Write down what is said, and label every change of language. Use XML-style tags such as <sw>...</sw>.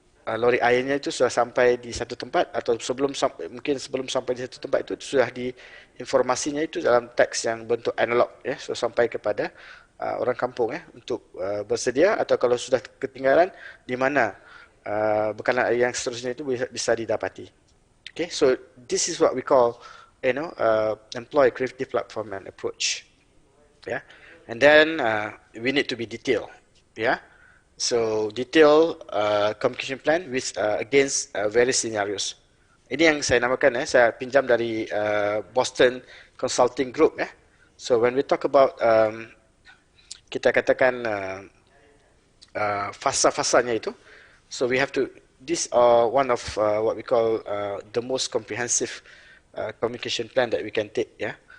<id>lori airnya itu sudah sampai di satu tempat atau mungkin sebelum sampai di satu tempat itu sudah informasinya itu dalam teks yang bentuk analog ya, sudah sampai kepada orang kampung ya untuk bersedia, atau kalau sudah ketinggalan di mana bekalan air yang seterusnya itu bisa didapati.</id> <en>Okay, so this is what we call, employ creative platform and approach. Yeah, and then we need to be detailed. Yeah, so detail communication plan with against various scenarios.</en> <id>Ini yang saya namakan saya pinjam dari Boston Consulting Group ya.</id> <en>So when we talk about kita katakan fasa-fasanya itu, so we have to, these are one of what we call the most comprehensive communication plan that we can take ya.</en>